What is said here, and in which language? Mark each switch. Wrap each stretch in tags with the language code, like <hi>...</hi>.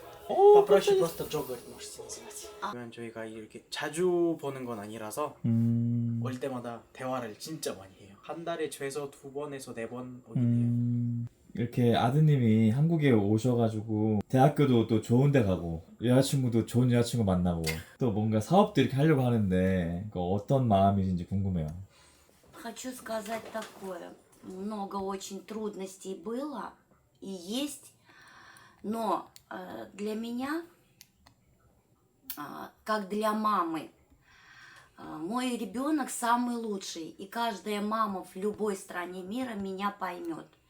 <ru>попроще просто Джо говорить можете называть.</ru> <ko>그러면 저희가 이렇게 자주 보는 건 아니라서 올 때마다 대화를 진짜 많이 해요. 한 달에 최소 2번에서 4번 오긴 해요. 이렇게 아드님이 한국에 오셔가지고 대학교도 또 좋은 데 가고 여자친구도 좋은 여자친구 만나고 또 뭔가 사업도 이렇게 하려고 하는데 그 어떤 마음이신지 궁금해요.</ko> <ru>Хочу сказать такое. Много очень трудностей было и есть, но для меня, как для мамы, мой ребенок самый лучший, и каждая мама в любой стране мира меня поймет.</ru>